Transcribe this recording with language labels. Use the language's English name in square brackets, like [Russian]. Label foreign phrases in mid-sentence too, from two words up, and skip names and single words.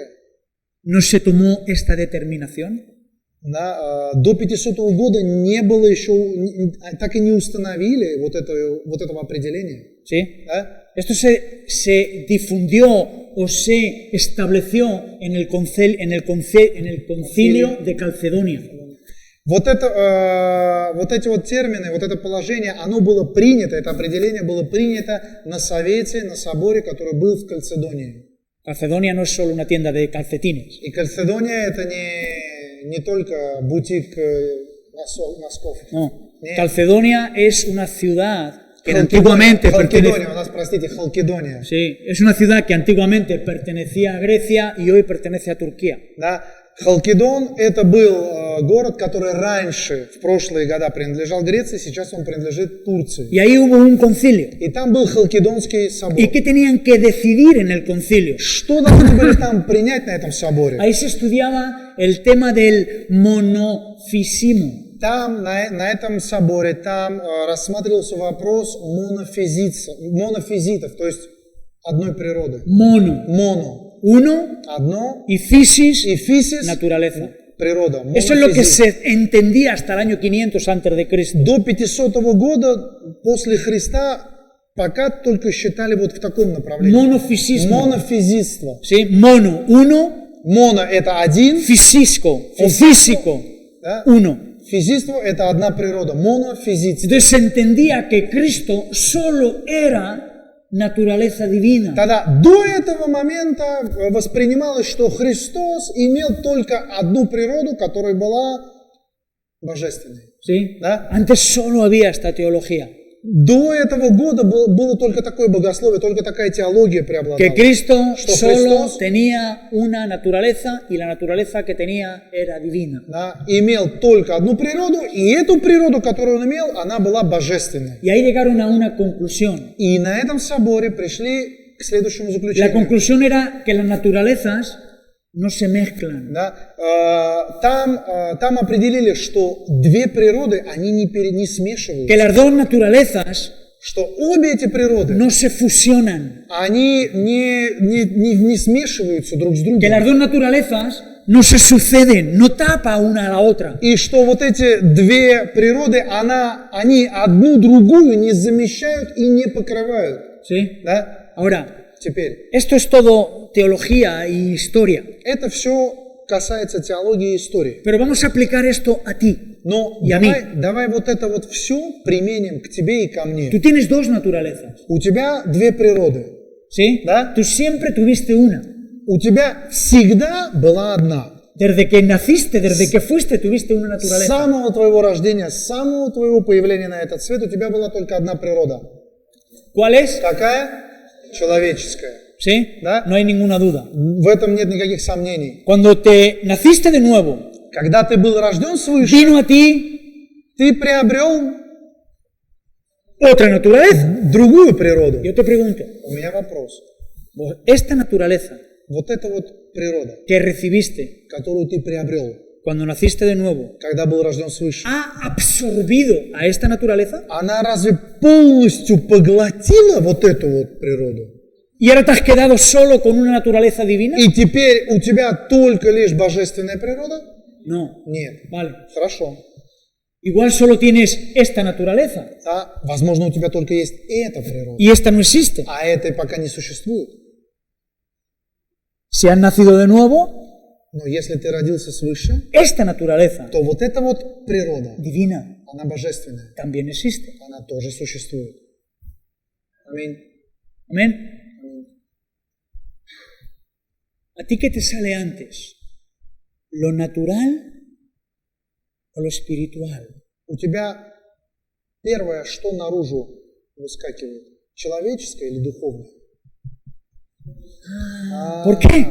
[Spanish] no se tomó esta determinación? [Russian] до 500 года не было еще, так и не установили вот этого определения. [Spanish] ¿Sí? [Russian] Да? [Spanish] Esto se difundió o se estableció en el concilio de Calcedonia. [Russian] Вот эти вот термины, вот это положение, оно было принято, это определение было принято на совете, на соборе, который был в Кальцедонии. [Spanish] Calcedonia no es solo una tienda de calcetines. [Russian] И Кальцедония это не только бутик носков. [Spanish] No. [Russian] Нет. [Spanish] Calcedonia es una ciudad que antiguamente [Russian] Халкидония, у нас, простите, Халкидония. [Spanish] Sí, es una ciudad que antiguamente pertenecía a Grecia y hoy pertenece a Turquía. [Russian] Да? Халкидон это был город, который раньше, в прошлые года принадлежал Греции, сейчас он принадлежит Турции. [Spanish] Y ahí hubo un concilio. [Russian] И там был Халкидонский собор. [Spanish] ¿Y qué tenían que decidir en el concilio? [Russian] Что должны были там принять на этом соборе? [Spanish] Ahí se estudiaba el tema del monofisismo. [Russian] Там, на этом соборе, там рассматривался вопрос монофизитов, то есть одной природы. [Spanish] Mono. [Russian] Моно. [Spanish] Uno [Russian] Одно. [Spanish] y physis, [Russian] И фисис. [Spanish] naturaleza. [Russian] Природа. [Spanish] Eso es lo que [Russian] Монофизит. [Spanish] se entendía hasta el año 500 antes de Cristo. [Russian] До 500 года после Христа пока только считали вот в таком направлении. [Spanish] Monofisismo. [Russian] Монофизитство. [Spanish] ¿Sí? Mono, uno, [Russian] Моно это один. [Spanish] físico o físico, [Russian] Да? [Spanish] uno. [Russian] Физитство это одна природа. Монофизитство. [Spanish] Entonces se entendía que Cristo solo era naturaleza divina. [Russian] Тогда до этого момента воспринималось, что Христос имел только одну природу, которая была божественной. [Spanish] ¿Sí? [Russian] Да? [Spanish] Antes solo había esta teología. [Russian] До этого года было только такое богословие, только такая теология преобладала. [Spanish] Que Cristo [Russian] Что [Spanish] solo [Russian] Христос [Spanish] tenía una naturaleza y la naturaleza que tenía era divina. [Russian] да, имел только одну природу, и эту природу, которую он имел, она была божественной. [Spanish] Y ahí llegaron a una conclusión. [Russian] И на этом соборе пришли к следующему [Spanish] La [Russian] заключению. [Spanish] conclusión era que las naturalezas no se mezclan. [Russian] Да, там определили, что две природы, они не смешиваются. [Spanish] Que las dos naturalezas [Russian] Что обе эти природы, [Spanish] no se fusionan. [Russian] они не смешиваются друг с другом. [Spanish] Que las dos naturalezas no se suceden, no tapa una a la otra. [Russian] И что вот эти две природы, они одну другую не замещают и не покрывают. [Spanish] ¿Sí? [Russian] Да? [Spanish] Ahora, [Russian] Теперь, [Spanish] esto es todo teología y historia. [Russian] это все касается теологии и истории. [Spanish] Pero vamos a aplicar esto a ti. [Russian] Но И аминь. давай вот это вот все применим к тебе и ко мне. [Spanish] Tú tienes dos naturalezas. [Russian] У тебя две природы. [Spanish] ¿Sí? [Russian] Да? [Spanish] Tú siempre tuviste una. [Russian] У тебя всегда была одна. [Spanish] Desde que naciste, desde que fuiste, tuviste una [Russian] С [Spanish] naturaleza. [Russian] самого твоего рождения, с самого твоего появления на этот свет у тебя была только одна природа. [Spanish] ¿Cuál es? [Russian] Какая? Человеческая. [Spanish] ¿Sí? [Russian] Да? [Spanish] No hay ninguna duda. [Russian] В этом нет никаких сомнений. [Spanish] Cuando te naciste de nuevo, [Russian] Когда ты был рожден свыше, [Spanish] vino a ti [Russian] ты приобрел [Spanish] otra naturaleza. [Russian] другую природу. [Spanish] Yo te pregunto, [Russian] У меня вопрос. [Spanish] esta naturaleza [Russian] Вот эта вот природа, [Spanish] que recibiste [Russian] которую ты приобрел, [Spanish] cuando naciste de nuevo, [Russian] когда был рожден свыше, [Spanish] ¿ha absorbido a esta naturaleza? [Russian] она разве полностью поглотила вот эту вот природу? [Spanish] ¿Y ahora te has quedado solo con una naturaleza divina? [Russian] И теперь у тебя только лишь божественная природа? [Spanish] No. [Russian] Нет. [Spanish] Vale. [Russian] Хорошо. [Spanish] Igual solo tienes esta naturaleza [Russian] Да, возможно, у тебя только есть эта природа, [Spanish] y esta no existe. [Russian] а этой пока не существует. [Spanish] Si has nacido de nuevo, [Russian] Но если ты родился свыше, [Spanish] esta naturaleza [Russian] то вот эта вот природа, [Spanish] divina [Russian] она божественная, [Spanish] también existe. [Russian] она тоже существует. Аминь. [Spanish] Amén. ¿A ti qué te sale antes? ¿Lo natural o lo espiritual? [Russian] У тебя первое, что наружу выскакивает? Человеческое или духовное? [Spanish] ¿Por qué?